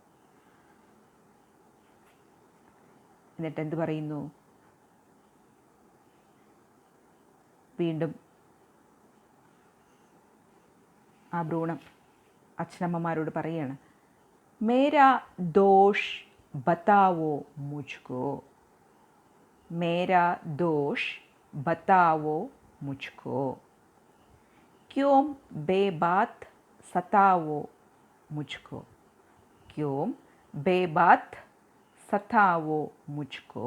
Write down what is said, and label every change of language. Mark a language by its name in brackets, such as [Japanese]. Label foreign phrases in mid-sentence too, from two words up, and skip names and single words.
[Malayalam] എന്നിട്ട് എന്ത് പറയുന്നു? വീണ്ടും ആ ഭ്രൂണം അച്ഛനമ്മമാരോട് പറയുകയാണ്, [Hindi] मेरा दोष बताओ मुझको. मेरा दोष बताओ मुझको. क्यों बेबात सताओ मुझको. क्यों बेबात सताओ मुझको.